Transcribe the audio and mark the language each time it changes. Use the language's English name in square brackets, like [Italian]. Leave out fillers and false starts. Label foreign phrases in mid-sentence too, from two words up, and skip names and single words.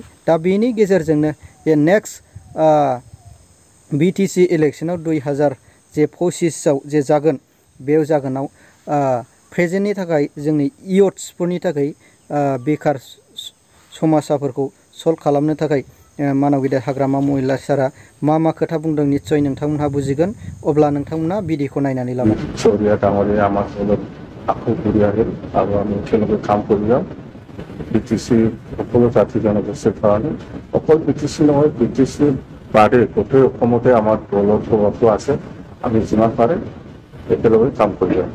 [Bodo] दा बेनि गेजेरजोंनो जे नेक्स्ट बिटिसि इलेक्सनाव 2025आव जे जागोन, बेयाव जागोनाव प्रेजेन्टनि थाखाय जोंनि इयथ्सफोरनि थाखाय बेखार समस्याफोरखौ सल्भ खालामनो थाखाय मानाव गेदेर हाग्रामा महिला सारा मा मा खोथा बुंदों निस्सय नोंथांमोनहा बुजिगोन। अब्ला नोंथांमोना भिडिअखौ नायनानै लाबाय। [Assamese] চৌৰিয়া ডাঙৰীয়া আমাৰ লগত আকৌ ঘূৰি আহিল আৰু আমি একেলগে কাম কৰি যাম বিটিচি সকলো জাতি জনগোষ্ঠীৰ কাৰণে। অকল বিটিচি নহয়, বিটিচিৰ বাদে গোটেই অসমতে আমাৰ দলৰ প্ৰভাৱটো আছে। আমি যিমান পাৰে একেলগে কাম কৰি যাম।